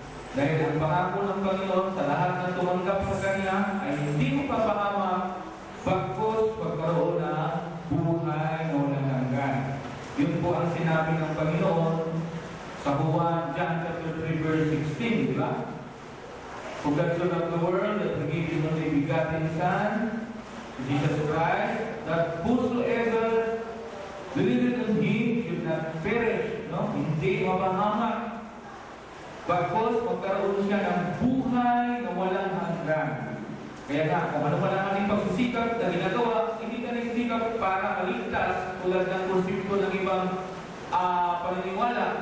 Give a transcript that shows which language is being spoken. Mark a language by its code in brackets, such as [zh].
[tl] Dahil ang pangako ng Panginoon sa lahat ng tumanggap sa Kanya ay hindi mo papahamak, bagkos pagkaroon na buhay na walang hanggan. Yun po ang sinabi ng Panginoon sa Juan, [en] John chapter 3, verse 16, [tl] di ba? [en] For God so loved the world that He gave His only begotten Son, Jesus Christ, that whosoever believeth on Him should not perish, no? [tl] Hindi mapahamak, bagkos magkaroon siya ng buhay na walang hanggan. Kaya nga, kung ano man ang ating pagsisikap na ginagawa, hindi ka nagsisikap para maligtas tulad ng konsepto ng ibang paniniwala.